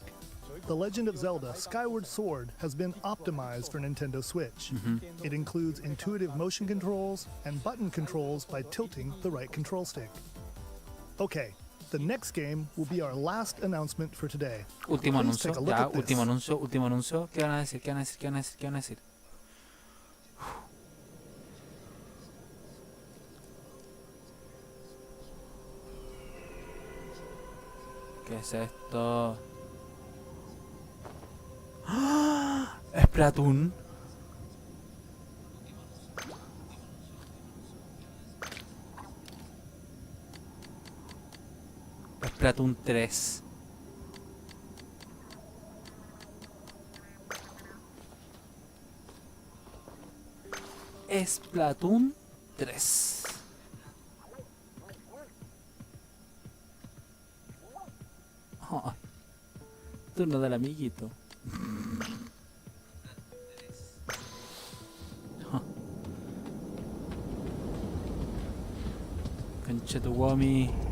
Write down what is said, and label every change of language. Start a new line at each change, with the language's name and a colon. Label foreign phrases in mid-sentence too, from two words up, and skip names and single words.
English: The Legend of Zelda Skyward Sword has been optimized for Nintendo Switch. It includes intuitive motion controls and button controls by tilting the right control stick. Okay, the next game will be our last announcement for today.
Spanish: Último
English: Please
Spanish: anuncio.
English: take a look
Spanish: Ya,
English: at this.
Spanish: último anuncio. ¿Qué van a decir? ¿Qué van a decir? ¿Qué van a decir? ¿Qué van a decir? ¿Qué es esto? ¡Ah! Splatoon. Splatoon 3. Splatoon 3. Oh, turno del amiguito. Oh. Concha tu Wami.